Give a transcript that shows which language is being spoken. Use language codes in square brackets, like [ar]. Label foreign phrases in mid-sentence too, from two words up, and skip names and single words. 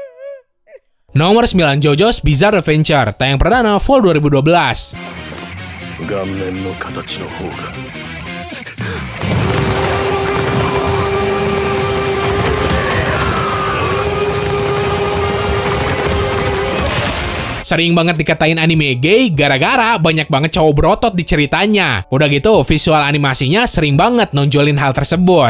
[id] Nomor 9, JoJo's Bizarre Adventure, tayang perdana Fall 2012. [ja] 顔面の形の方が。 [id] Sering banget dikatain anime gay gara-gara banyak banget cowok berotot di ceritanya. Udah gitu, visual animasinya sering banget nonjolin hal tersebut.